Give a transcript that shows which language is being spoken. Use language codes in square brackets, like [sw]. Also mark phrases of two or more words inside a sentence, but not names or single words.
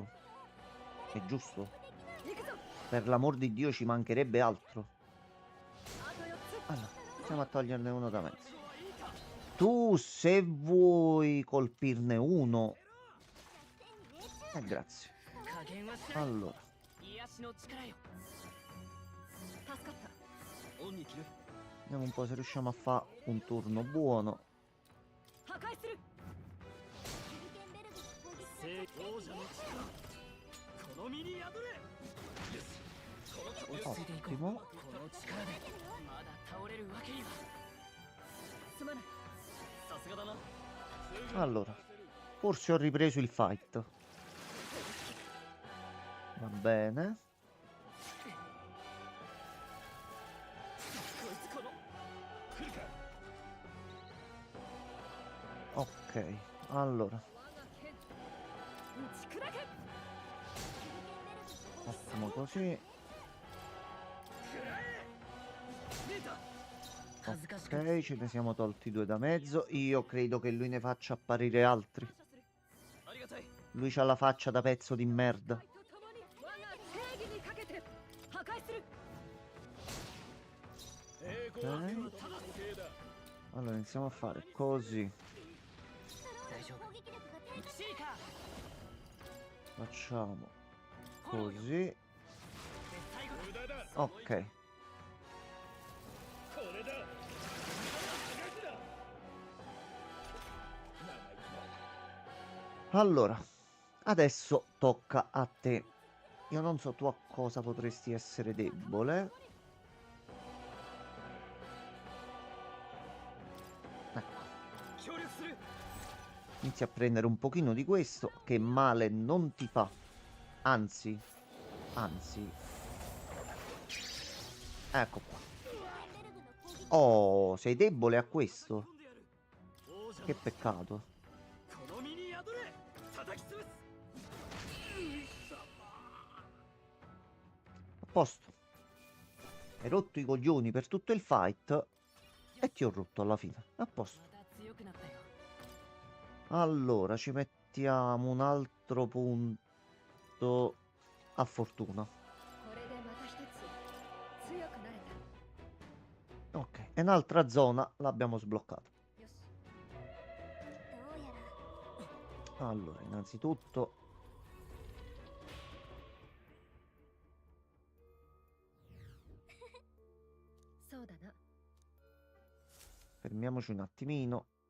[it] È giusto. [ja] 行くぞ [it] Per l'amor di Dio ci mancherebbe altro. [ja] あと4つ [it] Allora, iniziamo a toglierne uno da mezzo. Tu, se vuoi colpirne uno... grazie. [ja] 加減はしない [it] Allora, [ja] 癒しの力よ助かった恩に着る [it] vediamo un po' se riusciamo a fare un turno buono. [ja] 破壊する聖王者の力この身に宿れよし落ち着いていこう [it] Ottimo. [ja] この力でまだ倒れるわけにはすまないさすがだな [it] Allora, forse ho ripreso il fight. Va bene. [ja] こいつこの [it] Ok, allora, [ja] 我が剣打ち砕け [it] facciamo così. [ja] 出た恥ずかしく [it] Ok, ce ne siamo tolti due da mezzo. Io credo che lui ne faccia apparire altri. [ja] 感謝するありがたい [it] Lui c'ha la faccia da pezzo di merda. [ja] と共に我が正義にかけて破壊する [it] Ok. Allora, iniziamo a fare così. [ja] 大丈夫シーカー [it] Facciamo così. [ja] で最後だ [it] Ok. Allora, adesso tocca a te. Io non so tu a cosa potresti essere debole. Ecco, [ja] 協力する [it] inizi a prendere un pochino di questo, che male non ti fa. Anzi, anzi. Ecco qua. Oh, sei debole a questo? [ja] 飛んでやる王者 [it] Che peccato. [ja] この身に宿れ叩き潰す [it] A posto. Hai rotto i coglioni per tutto il fight e ti ho rotto alla fine. A posto. [ja] また強くなったよ [it] Allora, ci mettiamo un altro punto a fortuna. [ja] これでまた一つ強くなれた [it] Ok, e un'altra zona l'abbiamo sbloccata. [ja] よし [it] Allora, innanzitutto... Fermiamoci un attimino.